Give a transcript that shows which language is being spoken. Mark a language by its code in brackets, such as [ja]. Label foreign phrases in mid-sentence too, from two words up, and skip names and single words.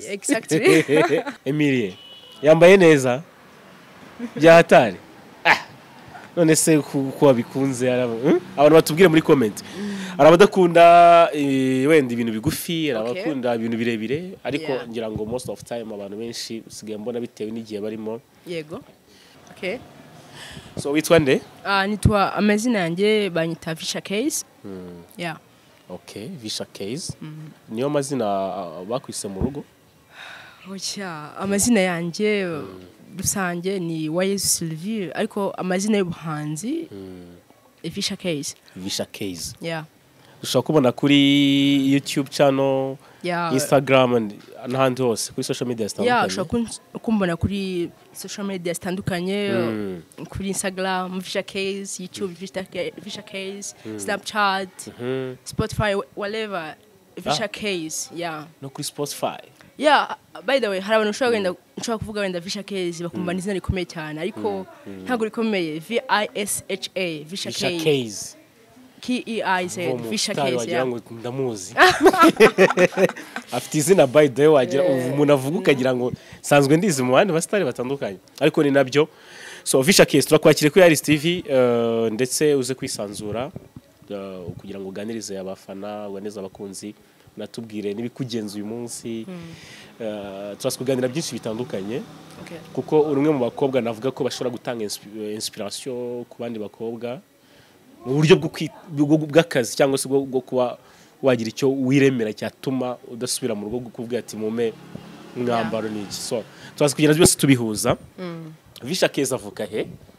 [en] exactly [rw] Emilie yambaye neza byahatari none se ko bikunze abantu batubwire muri comment arabadakunda wenda ibintu bigufi arabakunda ibintu birebire ariko ngira ngo [en] most of time [rw] abantu benshi usigaye mbona bitewe n'igihe barimo yego okay so witwa nde nitwa amazina yanjye banyita Visha Case okay Visha Case niyo mazina bakwise mu rugo ocha amazina yanjye rusange ni Wayezu Sylvie ariko amazina y'ubuhanzi Visha Case ushobora kubona kuri [en] YouTube channel [rw] Instagram n'ahandi hose kuri [en] social media [rw] zitandukanye ushobora kumbona kuri [en] social media [rw] zitandukanye kuri Instagram Visha Case, YouTube Visha Case, Snapchat, Spotify, whatever Visha Case no kuri Spotify [en] by the way [rw] hari abantu ushobora kuvuga wenda Visha Case bakumva n'izina rikomeye cyane ariko ntago rikomeye VISHA Visha Case KEIZ Visha Case ndamuzi afite izina [en] by the way [rw] wagira umuntu avuga ukagira ngo sanzwe ndizi mu bandi basitari batandukanye ariko ni nabyo so Visha Case turakwakire kuri Iris TV ndetse uze kwisanzura kugira ngo uganirize abafana uganirize abakunzi natubwire nibikugenza uyu munsi turaskuganira byinshi bitandukanye kuko urumwe mu bakobwa navuga ko bashobora gutanga inspiration ku bandi bakobwa mu buryo bw'akazi cyangwa se bwo kuba wagira icyo wiremera cyatuma udasubira mu rugo kuvuga ati mume umwambaro ni iki so twazi kugira byose tubihuza Visha Keza avuka he